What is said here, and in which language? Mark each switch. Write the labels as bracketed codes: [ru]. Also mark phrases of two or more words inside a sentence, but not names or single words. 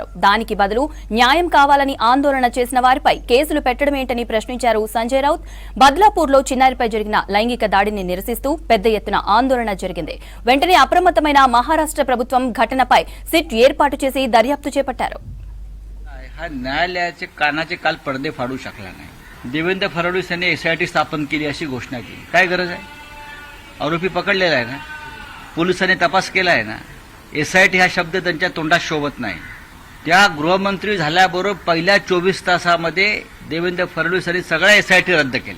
[te] దానికి బదులు న్యాయం కావాలని ఆందోళన చేసిన వారిపై కేసులు పెట్టడమేంటని ప్రశ్నించారు సంజయ్ రౌత్. బద్లాపూర్లో చిన్నారిపై జరిగిన లైంగిక దాడిని నిరసిస్తూ పెద్ద ఎత్తున ఆందోళన జరిగింది. వెంటనే అప్రమత్తమైన మహారాష్ట్ర ప్రభుత్వం ఘటనపై సిట్ ఏర్పాటు చేసి దర్యాప్తు చేపట్టారు. [mr] न्यायालयाचे कानाचे काल पडदे फाडू शकला नाही. देवेंद्र फडणवीस यांनी एसआयटी स्थापन केली अशी घोषणा केली. काय गरज आहे? आरोपी पकडलेला आहे ना, पोलिसांनी तपास केला आहे ना. एसआयटी हा शब्द त्यांच्या तोंडात शोभत नाही. त्या गृहमंत्री झाल्याबरोबर पहिल्या 24 तासामध्ये देवेंद्र फडणवीस यांनी सगळ्या एसआयटी रद्द केल्या.